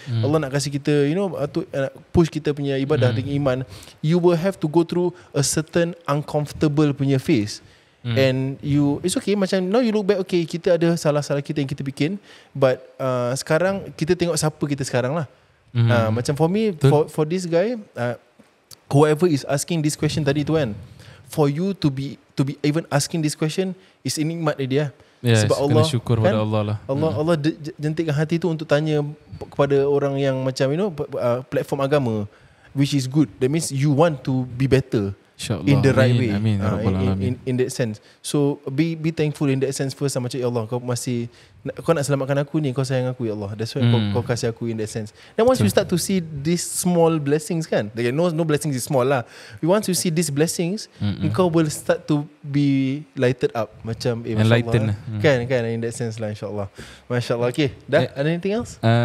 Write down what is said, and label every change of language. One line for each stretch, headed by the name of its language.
Malay: Allah nak kasih kita push kita punya ibadah dengan iman.
English: You will have to go through a certain uncomfortable
Malay: punya
English: phase. And it's okay,
Malay: macam
English: now you look back, okay,
Malay: kita ada salah-salah kita yang kita bikin,
English: but
Malay: sekarang kita tengok siapa kita sekarang lah. Macam
English: for me, for this guy, whoever is asking this question
Malay: tadi tu kan,
English: for you to be even asking this question is
Malay: nikmat dia.
English: Yes,
Malay: sebab Allah syukur kan, pada Allah lah. Allah jentikkan hati tu untuk tanya kepada orang yang macam platform agama,
English: which is good. That means you want to be better.
Malay: InsyaAllah.
English: In the right way. Amin. In that sense. So be thankful in that sense first.
Malay: Macam ya Allah, kau nak selamatkan aku ni, kau sayang aku ya Allah.
English: That's why
Malay: kau kasih aku
English: in that sense. Then once you start to see these small blessings
Malay: kan,
English: no blessings is small
Malay: lah.
English: Once you see these blessings,
Malay: kau
English: will start to be lighted up.
Malay: Macam
English: enlightened
Malay: lah. Kan
English: in that sense
Malay: lah, insyaAllah. Masya Allah.
English: Okay,
Malay: dah ada
English: anything else?